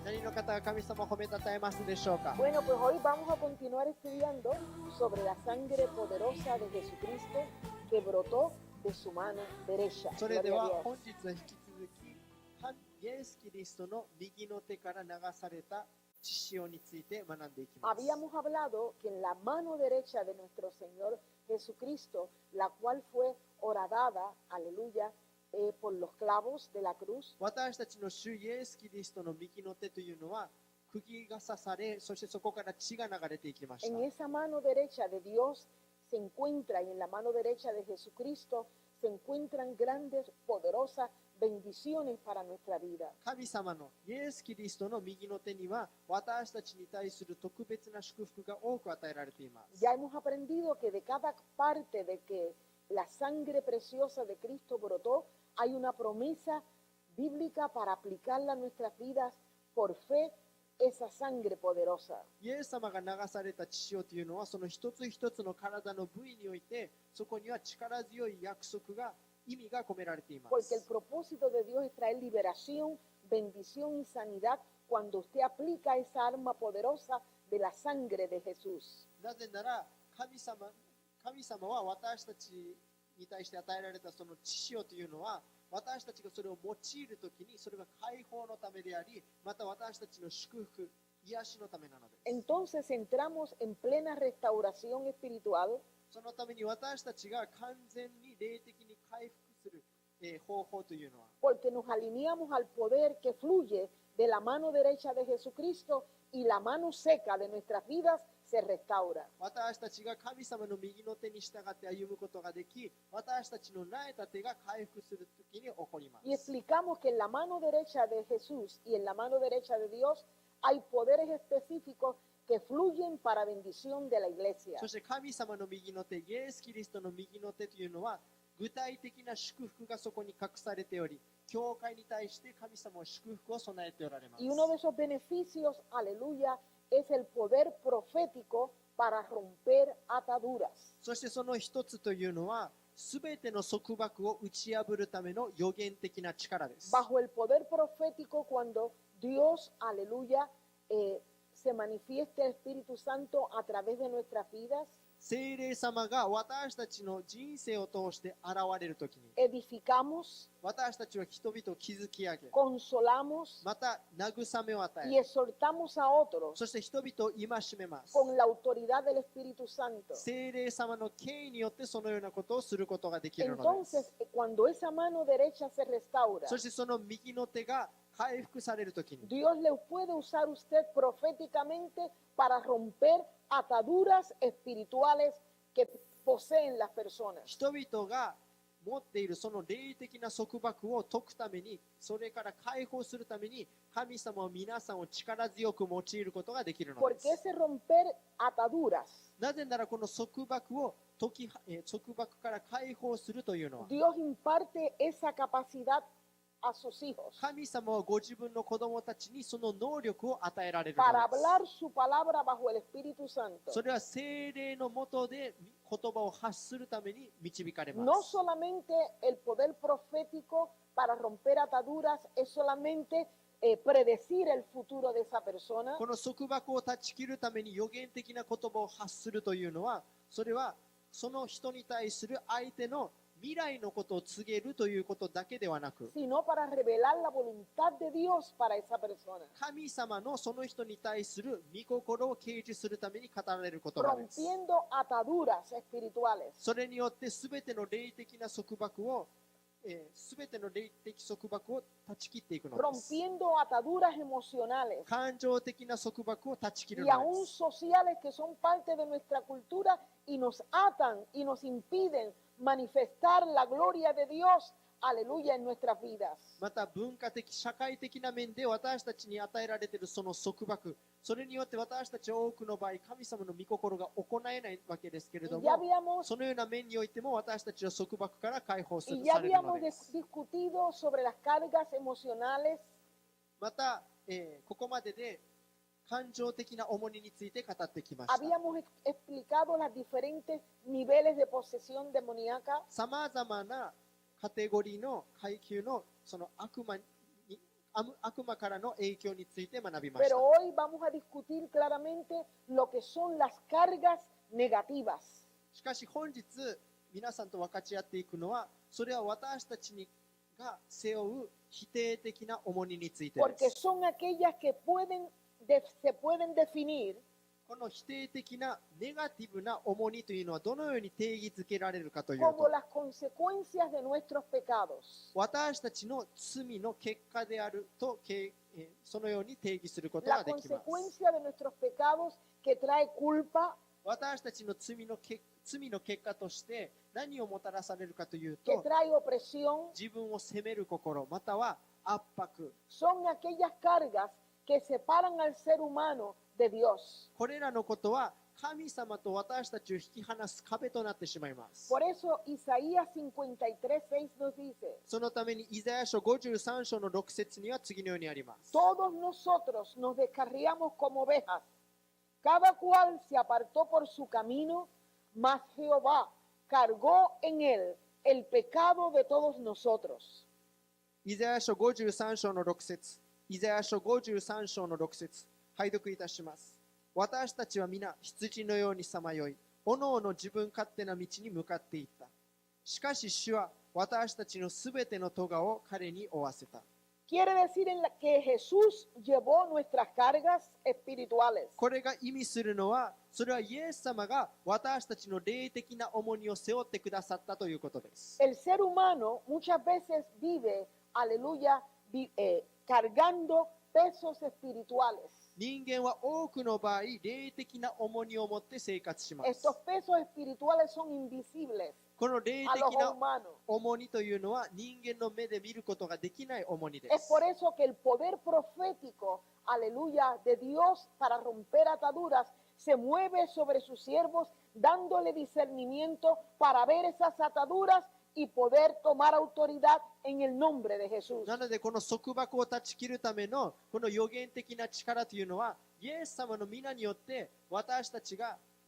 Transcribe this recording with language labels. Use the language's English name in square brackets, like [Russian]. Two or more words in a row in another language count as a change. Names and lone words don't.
[Japanese] の方が神様を褒めたたえますでしょうか。 [Spanish] Bueno, pues hoy vamos a continuar estudiando sobre la sangre poderosa de Jesucristo que brotó de su mano derecha. [Japanese] それで [Spanish] Gloria [Japanese] は [Spanish] a [Japanese] 本 [Spanish] Dios. [Japanese] 日は引き続きイエス・キリストの右の手から流された血潮について学んでいきます。 [Spanish] Habíamos hablado que en la mano derecha de nuestro Señor Jesucristo, la cual fue horadada, aleluya, por los clavos de la cruz, [Japanese] 私たちの主イエス・キリストの右の手というのは釘が刺され、そしてそこから血が流れていきました。 [Spanish] en esa mano derecha de Dios se encuentra, y en la mano derecha de Jesucristo se encuentran grandes, poderosas bendiciones para nuestra vida. [Japanese] 神様のイエス・キリストの右の手には私たちに対する特別な祝福が多く与えられています。 [Spanish] Ya hemos aprendido que de cada parte de que la sangre preciosa de Cristo brotó, hay una promesa bíblica para aplicarla a nuestras vidas por fe, esa sangre poderosa. [Japanese] イエス様が流された血潮というのはその一つ一つの体の部位においてそこには力強い約束が意味が込められていま [Spanish] Porque el [Japanese] す。 [Spanish] propósito de Dios es traer liberación, bendición y sanidad cuando usted aplica esa arma poderosa de la sangre de Jesús. [Japanese] なぜなら神様は私たちに対して与えられたその血潮というのは私たちがそれを用いるときにそれが解放のためであり、また私たちの祝福、癒しのためなのです。 [Spanish] Entonces entramos en plena restauración espiritual [Japanese] そのために私たちが完全に霊的に回復する、方法というのは [Spanish] porque nos alineamos al poder que fluye de la mano derecha de Jesucristo y la mano seca de nuestras vidas se restaura. [Japanese] 私たちが神様の右の手に従って歩むことができ、私たちの苗えた手が回復するときに起こります。 [Spanish] Y explicamos que en la mano derecha de Jesús y en la mano derecha de Dios hay poderes específicos que fluyen para bendición de la iglesia. [Japanese] そして神様の右の手、イエス・キリストの右の手というのは具体的な祝福がそこに隠されており、教会に対して神様は祝福を備えておられます。 [Spanish] Y uno de esos beneficios, aleluya, es el poder profético para romper ataduras. [Japanese] そしてその一つというのは、すべての束縛を打ち破るための予言的な力です。 [Spanish] Bajo el poder profético, cuando Dios, aleluya, se manifiesta el Espíritu Santo a través de nuestras vidas, [Japanese] 聖霊様が私たちの人生を通して現れるときに、 [Spanish] edificamos, [Japanese] 私たちは人々を築き上げ、 [Spanish] consolamos [Japanese] また慰めを与 [Spanish] y [Japanese] え、 [Spanish] exhortamos a otros [Japanese] そして人々を戒めます。 [Spanish] con la autoridad del Espíritu Santo. [Japanese] 聖霊様の権威によってそのようなことをすることができるのです。 [Spanish] Entonces, cuando esa mano derecha se restaura, [Japanese] そしてその右の手が回復されるときに、 [Spanish] Dios le puede usar a usted proféticamente para romper ataduras espirituales que poseen las personas. [Japanese] 人々が持っているその霊的な束縛を解くために、それから解放するために、神様は皆さんを力強く用いることができるので [Spanish] Porque [Japanese] す。 [Spanish] ese romper ataduras, [Japanese] なぜならこの束縛を束縛から解放するというのは、 [Spanish] Dios imparte esa capacidad a sus hijos [Japanese] 神様はご自分の子供たちにその能力を与えられるの [Spanish] para [Japanese] です。 [Spanish] hablar su palabra bajo el Espíritu Santo. [Japanese] それは聖霊の下で言葉を発するために導かれま [Spanish] No [Japanese] す。 [Spanish] solamente el poder profético para romper ataduras es solamente predecir el futuro de esa persona, [Japanese] この束縛を断ち切るために予言的な言葉を発するというのは、それはその人に対する相手の未来のことを告げるということだけではなく、 [Spanish] sino para revelar la voluntad de Dios para esa persona, [Japanese] 神様のその人に対する御心を掲示するために語られる言葉です。 [Spanish] rompiendo ataduras espirituales. [Japanese] それによって全ての霊的な束縛を、全ての霊的束縛を断ち切っていくのです。 [Spanish] Rompiendo ataduras emocionales [Japanese] 感情的な束縛を断ち切る [Spanish] y [Japanese] の [Spanish] aún [Japanese] です。 [Spanish] sociales que son parte de nuestra cultura y nos atan y nos impiden manifestar la gloria de Dios, aleluya, en nuestras vidas. [Japanese] また文化的、社会的な面で私たちに与えられているその束縛、それによって私たちは多くの場合、神様の御心が行えないわけですけれど [Spanish] Y ya [Japanese] も、 [Spanish] habíamos, [Japanese] そのような面においても私たちは束縛から解放す [Spanish] y [Japanese] る [Spanish] ya [Japanese] されるの [Spanish] habíamos [Japanese] です。 [Spanish] discutido sobre las cargas emocionales [Japanese] また、ここまでで感情的な重荷について語ってきました。 [Spanish] habíamos explicado los diferentes niveles de posesión demoníaca [Japanese] さまざまなカテゴリーの階級のその悪魔に悪魔からの影響について学びまし [Spanish] Pero [Japanese] た。 [Spanish] hoy vamos a discutir claramente lo que son las cargas negativas. [Japanese] しかし本日皆さんと分かち合っていくのは、それは私たちが背負う否定的な重荷についてで [Spanish] Porque [Japanese] す。 [Spanish] son aquellas que se pueden definir [Japanese] この否定的なネガティブな重荷というのはどのように定義づけられるかという [Spanish] como [Japanese] と、 [Spanish] las consecuencias de nuestros pecados. [Japanese] 私たちの罪の結果であるとそのように定義すること [Spanish] La [Japanese] ができます。 [Spanish] consecuencia de nuestros pecados que trae culpa, [Japanese] 私たちの罪の結果として何をもたらされるかという [Spanish] que [Japanese] と、 [Spanish] trae opresión, [Japanese] 自分を責める心、または圧迫。 [Spanish] son aquellas cargas que separan al ser humano de Dios. [Japanese] これらのことは神様と私たちを引き離す壁となってしまいます。 [Spanish] Por eso Isaías 53:6 nos dice, [Japanese] そのためにイザヤ書53章の6節には次のようにあります。 [Spanish] todos nosotros nos descarriamos como ovejas, cada cual se apartó por su camino, mas Jehová cargó en él el pecado de todos nosotros. [Japanese] イザヤ書53章の6節、イザヤ書53章の6節、拝読いたします。私たちは皆羊のようにさまよい、おのおの自分勝手な道に向かっていった。しかし主は私たちのすべての咎を彼に負わせた。 [Spanish] Quiere decir que Jesús llevó nuestras cargas espirituales. [Japanese] これが意味するのは、それはイエス様が私たちの霊的な重荷を背負ってくださったということです。 [Spanish] El ser humano muchas veces vive, aleluya, cargando pesos espirituales. [Japanese] 人間は多くの場合、霊的な重荷を持って生活します。 [Spanish] Estos pesos espirituales son invisibles [Japanese] この霊 [Spanish] a [Japanese] 的 [Spanish] los [Japanese] な [Spanish] humanos. [Japanese] 重荷というのは人間の目で見ることができない重荷で [Spanish] Es [Japanese] す。 [Spanish] por eso que el poder profético, aleluya, de Dios para romper ataduras se mueve sobre sus siervos, dándole discernimiento para ver esas ataduras y poder tomar autoridad en el nombre de Jesús. [Japanese] なのでこの束縛を断ち切るためのこの予言的な力というのは、イエス様の皆によって私たちが